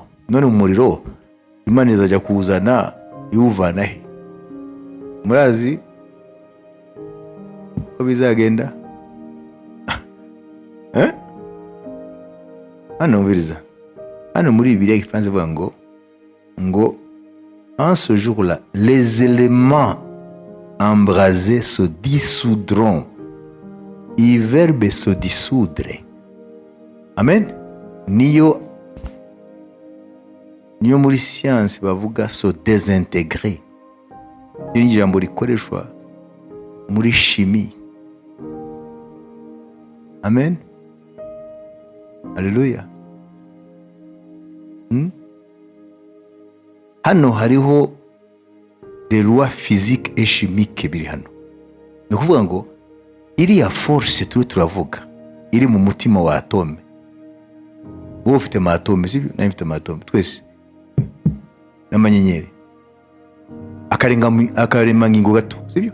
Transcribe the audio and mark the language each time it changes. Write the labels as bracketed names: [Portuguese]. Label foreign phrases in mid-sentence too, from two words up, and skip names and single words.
[Kinyarwanda] None umuriro Imana izajya kuwuzana iwuvana he? Murazi ko bizagenda? Hano mbiriza, hano muri Bibiliya igifaransa ivuga ngo [French] en ce jour-là les éléments embrasés se dissoudront. Il verbe se dissoudre. [Kinyarwanda] Amen. Niyo muri science bavuga [French] se désintégrer. [Kinyarwanda] Ni ijambo rikoreshwa muri chimie. Amen. Alléluia. Hano hariho [French] des lois physiques et chimiques [Kinyarwanda] biri hano. Ni ukuvuga ngo iriya force turavuga iri mu mutima wa atome. Wowe ufite amatome, sibyo? Nawe ufite amatome, twese n'amanyenyeri, akaremangingo gato, sibyo?